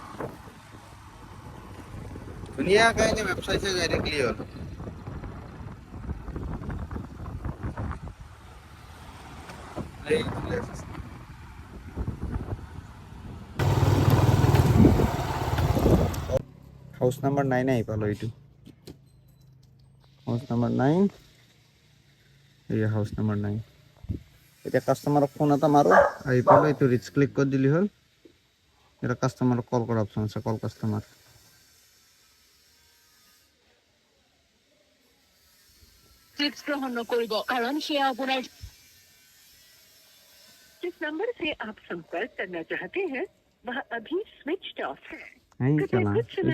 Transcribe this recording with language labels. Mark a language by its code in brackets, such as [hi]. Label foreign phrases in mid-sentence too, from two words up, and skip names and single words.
[as] ধুনীয়াকৈ এনে মেপ চাইছে ডাইৰেক্টলি হ'ল [en] house number 9 [as] আহি পালোঁ এইটো [en] house number 9 [as] এই [en] house number 9 [as] এতিয়া কাষ্টমাৰক ফোন এটা মাৰোঁ আহি পালোঁ এইটো ৰিচ ক্লিক কৰি দিলে হ'ল এটা কাষ্টমাৰক কল কৰা অপশ্যন আছে [en] call customer [as] টিপছ গ্ৰহণ নকৰিব কাৰণ সেয়া আপোনাৰ [hi] जिस नंबर से आप संपर्क करना चाहते हैं वह अभी स्विच्ड ऑफ है नहीं कृपया चला कुछ समय